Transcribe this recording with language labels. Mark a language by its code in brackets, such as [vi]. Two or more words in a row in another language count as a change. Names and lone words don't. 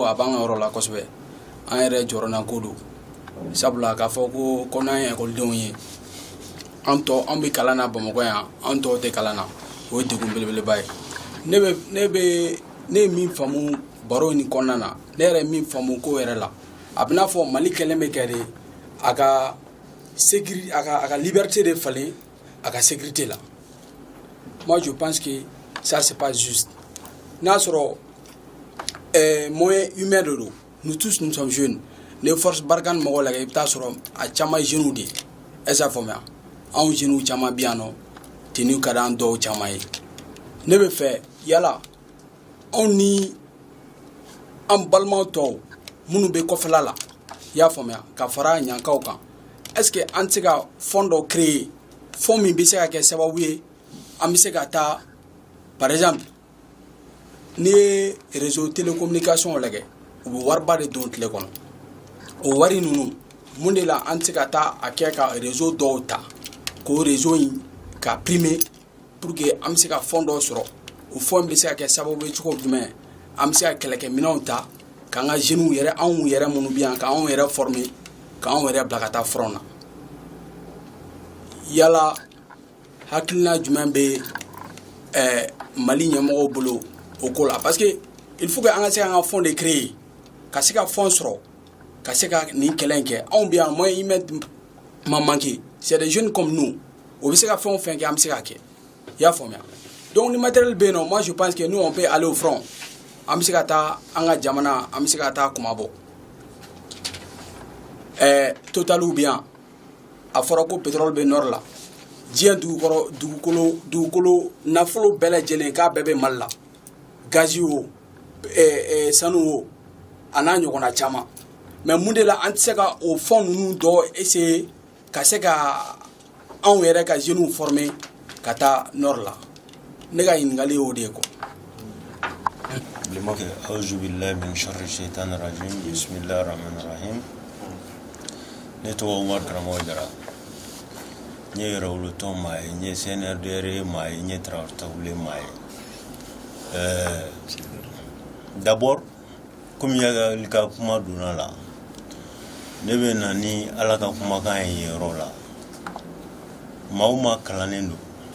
[bm] a b'an ka yɔrɔ la kosɛbɛ an yɛrɛ jɔrɔna ko don sabula k'a fɔ ko n'an ye ekɔlidenw ye an bɛ kalan na Bamakɔ yan an tɔw tɛ kalan na o ye degun belebeleba ye ne ye min faamu baro in kɔnɔna na ne yɛrɛ ye min faamu ko yɛrɛ la a bɛ n'a fɔ Mali kɛlen bɛ kɛ de a ka liberté de falen a ka sécurité la. [fr] Moi je pense que ça c'est pas juste. [bm] N'a sɔrɔ [fr] moyen humain [bm] de don [fr] nous tous nous sommes jeunes [bm] ne force barikani mɔgɔw lajɛ i bɛ taa sɔrɔ a caman jeunes de [fr] est-ce que [bm] a faamuya anw jeunes caman bɛ yan nɔ tenue ka d'an dɔw caman ye ne bɛ fɛ yala anw ni an balimaw tɔw minnu bɛ kɔfɛla la i y'a faamuya ka fara ɲankaw kan [fr] est-ce que [bm] an tɛ se ka fond dɔ créer fond min bɛ se ka kɛ sababu ye an bɛ se ka taa [fr] par exemple [bm] n'i ye [fr] réseau télécommunication [bm] lajɛ u bɛ wariba de don tile kɔnɔ o wari ninnu mun de la an tɛ se ka taa a kɛ ka réseau dɔw ta k'o réseau in ka primer [fr] pour que [bm] an bɛ se ka fond dɔw sɔrɔ o fond bɛ se ka kɛ sababu ye cogo jumɛn an bɛ se ka kɛlɛkɛminɛnw ta k'an ka jeunes yɛrɛ anw yɛrɛ minnu bɛ yan k'anw yɛrɛ former k'anw yɛrɛ bila ka taa front na yala hakilina jumɛn bɛ Mali ɲɛmɔgɔw bolo o ko la [fr] parce que il faut que [bm] an ka se k'an ka fond de créer ka se ka fond sɔrɔ ka se ka nin kɛlɛ in kɛ anw bɛ yan [fr] moyen humain [bm] ma manqué [fr] c'est des jeunes comme nous [bm] o bɛ se ka fɛn o fɛn kɛ an bɛ se ka kɛ i y'a faamuya donc ni matériel bɛ yen nɔ [fr] moi je pense que nous on peut aller au front [bm] an bɛ se ka taa an ka jamana an bɛ se ka taa kuma bɔ Totaliw bɛ yan a fɔra ko pétrole bɛ nord la diɲɛ dugukolo nafolo bɛɛ lajɛlen k'a bɛɛ bɛ Mali la gazi o sanu o a n'a ɲɔgɔnna caman mais mun de la an tɛ se ka o fond ninnu dɔ essayer ka se ka anw yɛrɛ ka jeunes former ka taa nord la ne ka ɲininkali y'o de ye quoi. [ar] أعوذ بالله من شر الشيطان الرجيم بسم الله الرحمن الرحيم [bm] ne tɔgɔ Umar Karamɔgɔ Jara n ye yɛrɛwolotɔn maa ye n ye CNRDR maa ye n ye Tarawele maa ye [fr] d'abord comme [bm] i ka kuma donna la ne bɛ na ni Ala ka kumakan ye yen yɔrɔ la maa o maa kalannen don